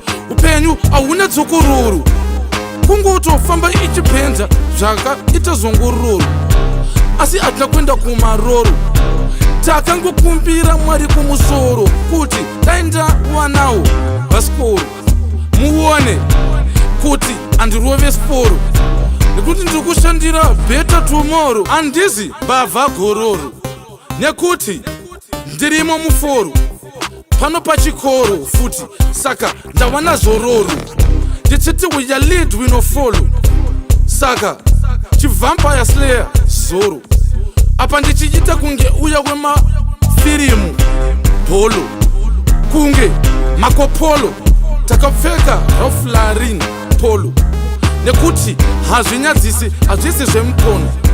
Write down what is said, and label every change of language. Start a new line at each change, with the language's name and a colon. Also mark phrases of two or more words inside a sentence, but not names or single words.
Shona: Upenyu hauna dzokororo. Kungotofamba ichipenda zvakaita zongororo. Asi hatina kuenda kumaroro. Takangokumbira Mwari kumusoro kuti dai ndawanawo bhasikoro. Muone kuti handirove siporo. Nekuti ndiri kushandira
English: better tomorrow.
Shona: Handizi mbavha gororo. Nekuti ndirimo muforo. Pano pachikoro futi. Saka ndawana zororo.
English: Ndichiti we are lead, we no follow.
Shona: Saka chivampire slayer zoro. Apa ndichiita kunge uya wemafirimu bholo. Kunge Marco Polo. Takapfeka Ralph Lauren polo. Nekuti hazvinyadzisi, hazvisi zvemukono.